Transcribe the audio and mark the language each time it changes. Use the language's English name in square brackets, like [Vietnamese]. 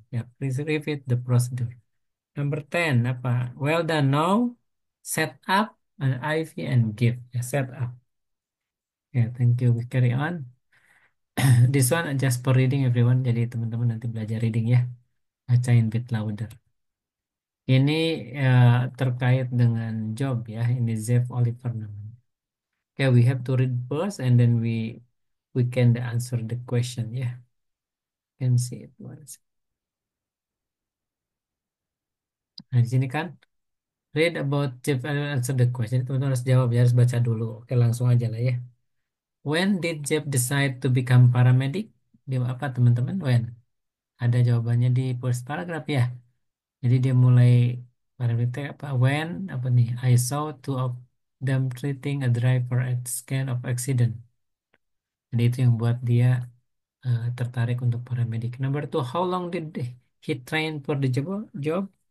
[English] Ya, please repeat the procedure. Number 10 apa? Well done. Now set up an IV and give. Ya, set up. Ya, thank you. We carry on. This one just for reading everyone. [Indonesian] Jadi teman-teman nanti belajar reading ya. Bacain [English] bit louder. [Indonesian] Ini terkait dengan job ya. Ini Zev Oliver namanya. [English] Okay, we have to read first and then we can answer the question ya. Can see it once. [Indonesian] Nah, di sini kan [English] read about Jeff and answer the question. [Indonesian] Teman-teman harus jawab ya, harus baca dulu. Oke, langsung aja lah ya. [English] When did Jeff decide to become paramedic? [Indonesian] Dia apa teman-teman? When? Ada jawabannya di [English] first paragraph [Indonesian] ya. Jadi dia mulai paramedic apa? When apa nih? [English] I saw two of them treating a driver at scene of accident. [Indonesian] Jadi itu yang buat dia tertarik untuk paramedic. [English] Number two, how long did he train for the job?